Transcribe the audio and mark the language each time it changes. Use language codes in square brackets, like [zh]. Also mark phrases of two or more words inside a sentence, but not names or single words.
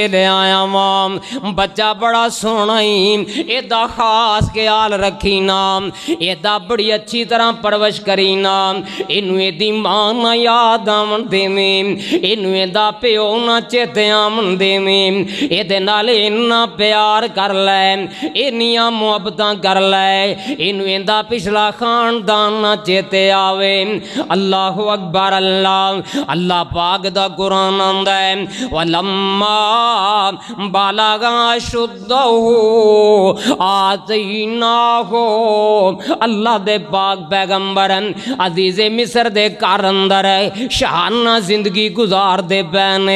[pa] لے آیا واں، بچہ بڑا سوہنا ای، ایدا خاص خیال رکھیں نا، ایدی بڑی اچھی طرح پرورش کریں نا، اینوں ایدی ماں نہ یاد آون دیویں، اینوں ایدا پیو نہ چیتے آون دیویں، ایدے نال اِنّا پیار کر لے، اِنّیاں محبتاں کر لے، اینوں ایندا پچھلا خاندان نہ چیتے آوے. [ar] الله أكبر الله. [pa] اللہ پاک دا قرآن آندا ہے [ar] ولما بلغ أشده آتيناه. [pa] اللہ دے پاک پیغمبر عزیزِ مصر دے گھر اندر شاہانہ زندگی گزار دے پینے.